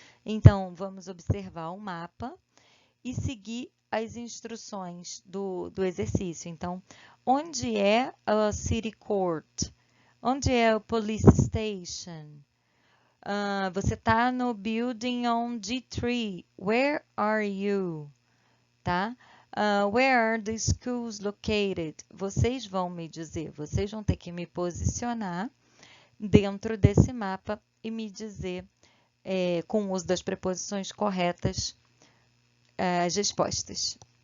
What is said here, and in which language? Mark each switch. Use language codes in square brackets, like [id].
[pt] Então, vamos observar o mapa e seguir as instruções do exercício. Então, onde é a City Court? Onde é o Police Station? Você está no Building on D3. [en] Where are you? Tá? Where are the schools located? [pt] Vocês vão me dizer, vocês vão ter que me posicionar dentro desse mapa e me dizer, com o uso das preposições corretas, as respostas.